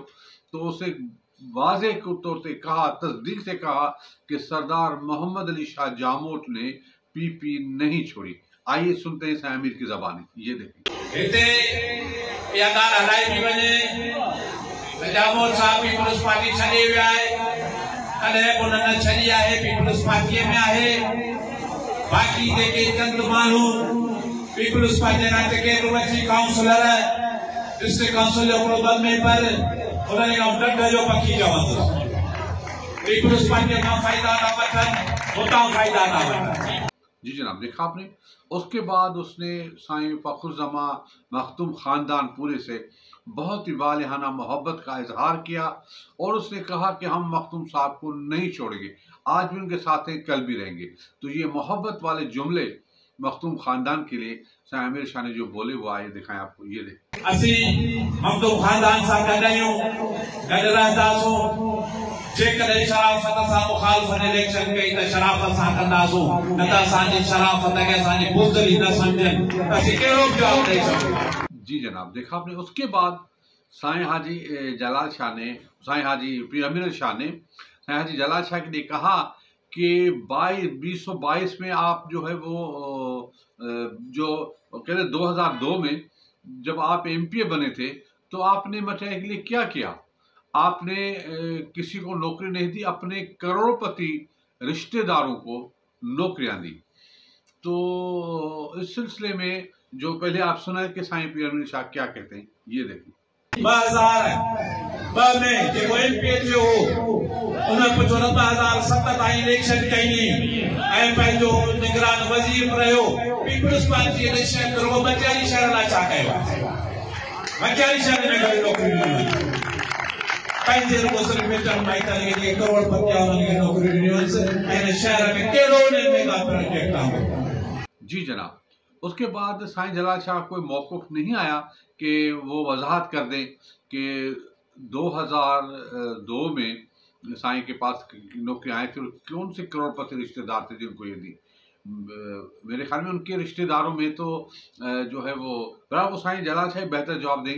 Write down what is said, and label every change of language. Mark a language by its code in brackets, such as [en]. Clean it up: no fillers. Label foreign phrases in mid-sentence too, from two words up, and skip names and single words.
[ur] تو اسے واضح طور سے کہا، تصدیق سے کہا کہ سردار محمد علی شاہ جاموٹ نے PP نہیں چھوڑی. آئیے سنتے ہیں سائیں امیر کی زبانی، یہ دیکھیں. [sd] जामोट साहब पीपल्स पार्टी छॾे विया आहे, कॾहिं उन न छॾी आहे, पीपल्स पार्टीअ में आहे। बाक़ी जेके चंद माण्हू पीपल्स पार्टी जा टिकेट वठी [en] councillor district council [sd] जो हिकिड़ो मेंबर, उन्हनि खां ॾंढ जो पखी चवंदुसि। पीपल्स पार्टीअ खां फ़ाइदा था वठनि, हुतां फ़ाइदा था वठनि। [ur] جی جناب، دیکھا آپ نے. اس کے بعد اس نے سائیں فخرالزماں مخدوم خاندان پورے سے بہت ہی والہانہ محبت کا اظہار کیا اور اس نے کہا کہ ہم مخدوم صاحب کو نہیں چھوڑیں گے، آج بھی ان کے ساتھ ہیں، کل بھی رہیں گے. تو یہ محبت والے جملے مخدوم خاندان کے لیے سائیں امیر شاہ نے جو بولے وہ آئیے دکھائیں آپ کو، یہ دیکھیں. [sd] असी मखदूम ख़ानदान सां गॾु आहियूं, गॾु रहंदासूं। जेकॾहिं शराफ़त सां मुखालफ़त इलेक्शन कई त शराफ़त सां कंदासूं, न त असांजी शराफ़त खे असांजी बुज़दिली न सम्झनि त असीं कहिड़ो बि जवाबु ॾेई सघूं। [ur] جی جناب، دیکھا آپ نے۔ اس کے بعد سائیں حاجی جلال شاہ نے، سائیں حاجی پیر امیر شاہ نے سائیں حاجی جلال شاہ کے لیے کہا کہ 2022 میں آپ جو ہے وہ جو کہتے 2002 میں جب آپ MP بنے تھے تو آپ نے مٹیاری کے لیے کیا کیا? آپ نے کسی کو نوکری نہیں دی، اپنے کروڑپتی رشتہ داروں کو نوکریاں دی. تو اس سلسلے میں جو پہلے آپ سنا ہے کہ سائیں پیر امیر شاہ کیا کہتے ہیں، یہ دیکھیے. [sd] 2002 में जेको MP थियो उन पुछो 2007 ताईं इलेक्शन कई ऐं पंहिंजो निगरान वज़ीर रहियो। पीपल्स पार्टी इलेक्शन करो, मटियारी शहर लाइ छा कयो? मटियारी शहर में घणी नौकरी ॾिनियूं, पंहिंजे रुॻो सिर्फ़ मिटनि माइटनि खे करोड़पति वारनि खे नौकरी ॾिनियूं ऐं शहर में कहिड़ो [en] mega project [sd] आहे। [ur] جی جناب. اس کے بعد سائیں جلال شاہ کوئی موقف نہیں آیا کہ وہ وضاحت کر دیں کہ 2002 میں سائیں کے پاس نوکری آئے تھے، کون سے کروڑپتی رشتہ دار تھے جن کو یہ دی. میرے خیال میں ان کے رشتہ داروں میں تو جو ہے وہ برابر سائیں جلال شاہ بہتر جواب دیں گے.